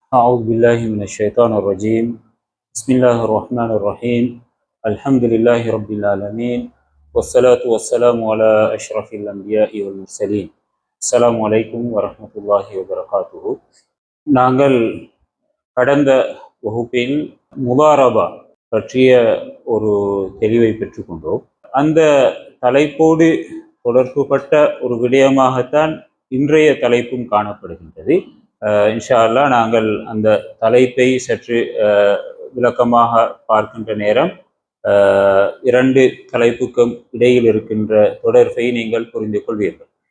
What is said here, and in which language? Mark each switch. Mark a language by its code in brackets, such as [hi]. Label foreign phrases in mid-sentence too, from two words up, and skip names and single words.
[ar] أعوذ بالله من الشيطان الرجيم. بسم الله الرحمن الرحيم. الحمد لله رب العالمين والصلاة والسلام على أشرف الأنبياء والمرسلين. السلام عليكم ورحمة الله وبركاته. [ta] நாங்கள் கடந்த வகுப்பில் முதாரபா பற்றிய ஒரு தெளிவை பெற்றுக்கொண்டோம். அந்த தலைப்போடு தொடர்புபட்ட ஒரு விடயமாகத்தான் இன்றைய தலைப்பும் காணப்படுகின்றது. [ar] إن شاء الله [ta] நாங்கள் அந்த தலைப்பை சற்று விளக்கமாக பார்க்கின்ற நேரம் இரண்டு தலைப்புக்கும் இடையில் இருக்கின்ற தொடர்பை நீங்கள் புரிந்து கொள்வீர்கள்.